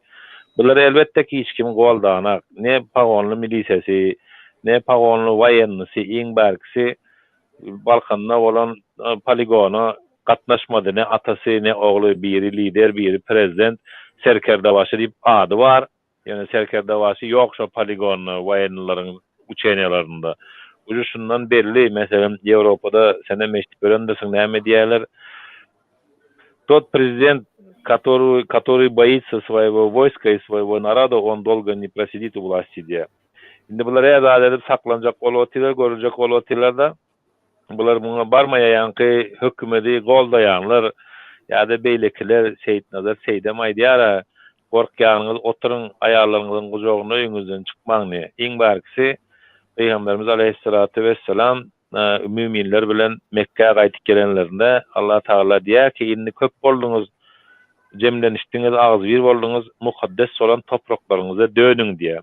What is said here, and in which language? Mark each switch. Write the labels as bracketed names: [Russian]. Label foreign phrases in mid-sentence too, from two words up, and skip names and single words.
[Turkmen] Bular elbetde ki hiç kim goldanak, ne pagonly milisesi, ne pagonly waýennysy, iň berkisi Balkanda bolan poligona gatnaşmady, ne atasy, ne ogly, biri lider, biri prezident, serkerdabaşy diýip ady bar. Yani serkerdabaşy ýok şo poligon waýenlaryň uçenýalarynda. Uju şundan belli, meselem Ýewropada sene meştip örendirsiň näme diýerler? [Russian] Тот президент, который боится своего войска и своего народа, он долго не просидит у власти diye. [Turkmen] Şimdi bular ýa-da edip saklanjak bolup otylar, görecek bolup otylar da bular muňa barmaýanky hökümeti goldaýanlar ýa-da beýlekiler Seyit Nazar Seydem aýdýar, gorkýanyňyz oturyň aýarlaryňyzyň gujogyna öňüňizden çykmaň. Iň barkisi Peýgamberimiz [Arabic] عليه الصلاة والسلام [Turkmen] müminler bilen Mekke'ye gaýtyp gelenlerinde Allah Taala diýär ki indi köp bolduňuz, jemlenişdiňiz, ağız bir bolduňuz, mukaddes bolan topraklaryňyza dönüň diýär.